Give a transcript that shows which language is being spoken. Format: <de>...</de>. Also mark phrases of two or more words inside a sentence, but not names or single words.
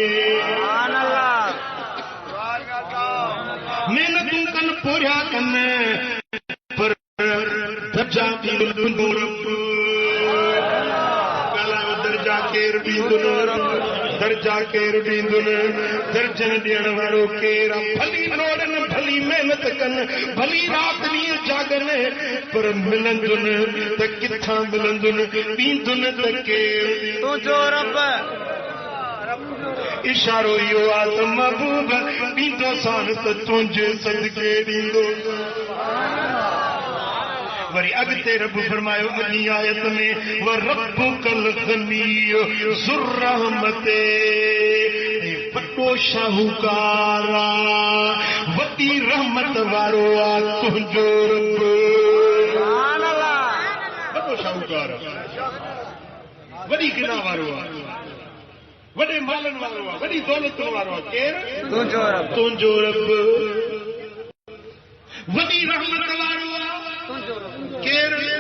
<sd>महिनतूं कनि पोरिया कनि पर दर्जा ॾींदो तुंहिंजो रब ॻाल्हायो दर्जा केरु ॾींदो दर्जा केरु ॾींदो दर्जन ॾियण वारो केरु भली नोड़नि भली महिनत कनि भली राति ॾींहुं जागनि पर मिलंदुनि त किथां मिलंदुनि ॾींदुनि त केरु तुंहिंजो रब इशारो इहो आहे त महबूब ॾींदो सान त तुंहिंजे सदके ॾींदो वरी अॻिते रब फरमायो अॻी आयत में</sd> <ar>وربك الغني ذو الرحمة</ar> <sd>वॾो शाहूकार वॾी रहमत वारो आहे तुंहिंजो रब वॾो शाहूकार वॾी गिना वारो आहे वॾे मालनि वारो आहे वॾी दौलतुनि वारो आहे केरु तुंहिंजो रब वॾी रहमत वारो आहे केरु</sd>